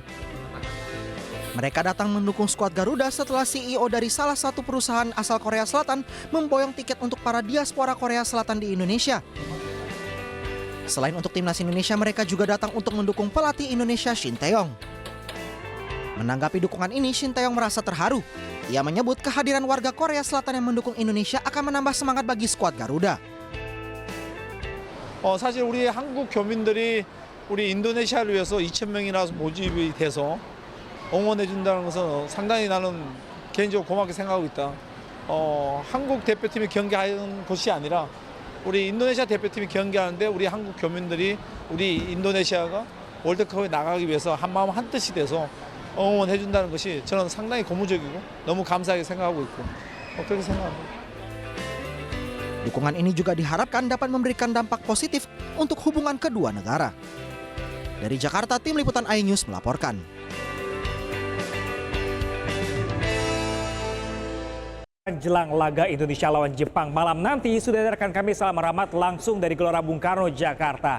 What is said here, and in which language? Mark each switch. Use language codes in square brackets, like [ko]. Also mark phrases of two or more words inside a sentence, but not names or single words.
[id] Mereka datang mendukung skuad Garuda setelah CEO dari salah satu perusahaan asal Korea Selatan memboyong tiket untuk para diaspora Korea Selatan di Indonesia. Selain untuk timnas Indonesia, mereka juga datang untuk mendukung pelatih Indonesia Shin Tae-yong. Menanggapi dukungan ini, Shin Tae-yong merasa terharu. Ia menyebut kehadiran warga Korea Selatan yang mendukung Indonesia akan menambah semangat bagi skuad Garuda. [ko] 사실 우리 한국 교민들이 우리 인도네시아를 위해서 2,000명이나 모집이 돼서 응원해 준다는 것은 상당히 나는 개인적으로 고맙게 생각하고 있다. 한국 대표팀이 경기하는 것이 아니라 우리 인도네시아 대표팀이 경기하는데 우리 한국 교민들이 우리 인도네시아가 월드컵에 나가기 위해서 한마음 한뜻이 돼서 응원해 준다는 것이 저는 상당히 고무적이고 너무 감사하게 생각하고 있고 그렇게 생각합니다. [id] Dukungan ini juga diharapkan dapat memberikan dampak positif untuk hubungan kedua negara. Dari Jakarta, tim liputan iNews melaporkan. Jelang laga Indonesia lawan Jepang malam nanti, sudah ada rekan kami Salam Rahmat langsung dari Gelora Bung Karno, Jakarta.